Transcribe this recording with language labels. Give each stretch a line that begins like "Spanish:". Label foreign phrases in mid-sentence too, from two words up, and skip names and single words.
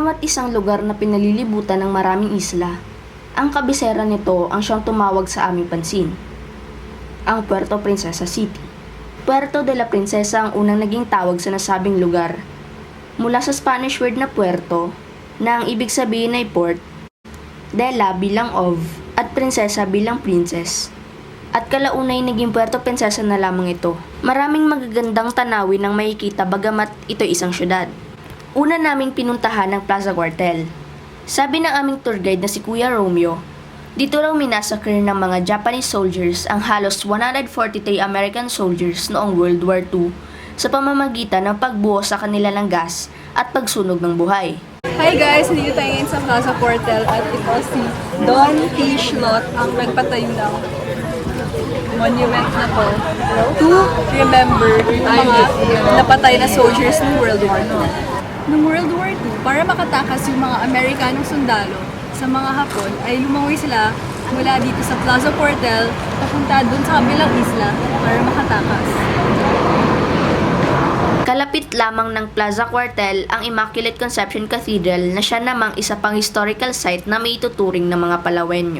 Filipino: isang lugar na pinalilibutan ng maraming isla. Ang kabisera nito ang siyang tumawag sa aming pansin, ang Puerto Princesa City. Puerto de la Princesa ang unang naging tawag sa nasabing lugar. Mula sa
English: Spanish word
Filipino: na puerto, na ang ibig sabihin ay port,
Spanish: de la
Filipino: bilang of, at prinsesa bilang princess. At kalaunay naging Puerto Princesa na lamang ito. Maraming magagandang tanawin ang makikita bagamat ito isang syudad. Una naming pinuntahan ang Plaza Cuartel. Sabi ng aming
English: tour guide
Filipino: na si Kuya Romeo, dito raw minasakir ng mga
English: Japanese soldiers
Filipino: ang halos 143
English: American soldiers
Filipino: noong World War II sa pamamagitan ng pagbuhos sa kanila ng gas at pagsunog ng buhay.
English: Hi guys!
Filipino: Dito tayo ngayon sa Plaza Cuartel at ito si Don T. Schlott ang nagpatayo ng monument na to
English: to remember
Filipino: yung mga napatay na soldiers ng World War II. Noong World War II, para makatakas yung mga Amerikanong sundalo sa mga Hapon, ay lumangoy sila mula dito sa Plaza Cuartel papunta dun sa kabilang isla para makatakas. Kalapit lamang ng Plaza Cuartel ang Immaculate Conception Cathedral na siya namang isa pang
English: historical site
Filipino: na may ituturing ng mga Palawenyo.